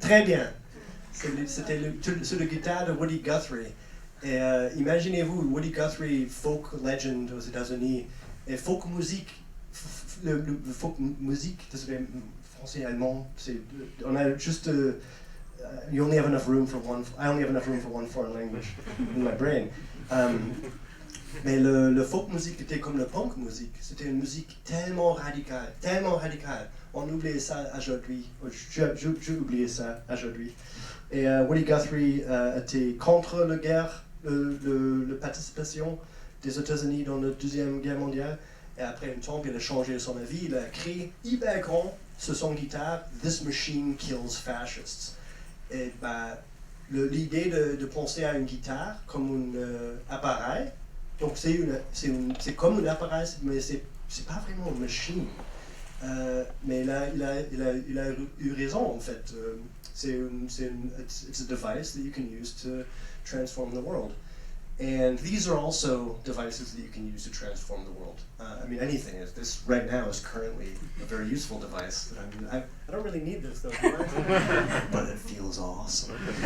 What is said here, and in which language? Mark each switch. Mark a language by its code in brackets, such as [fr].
[fr] Très bien. C'était sur la guitare de Woody Guthrie. Et imaginez-vous, Woody Guthrie, [en] folk legend [fr] aux États-Unis, et folk musique, le folk musique, désolé, français et allemand, on a juste. [en] You only have enough room for one. I only have enough room for one foreign language in my brain. [fr] Mais le folk musique était comme le punk musique. C'était une musique tellement radicale. On oubliait ça aujourd'hui. J'ai oublié ça aujourd'hui. Et Woody Guthrie était contre la guerre, la participation des États-Unis dans la Deuxième Guerre mondiale. Et après un temps, il a changé son avis. Il a écrit hyper grand sur son guitare, [en] "This machine kills fascists." [fr] Et l'idée de penser à une guitare comme un appareil, donc c'est comme un appareil, mais c'est pas vraiment une machine. Mais là, il a eu raison en fait. [en] It's a device that you can use to transform the world. And these are also devices that you can use to transform the world. I mean, anything. This right now is currently a very useful device. I don't really need this though, do I? But it feels awesome.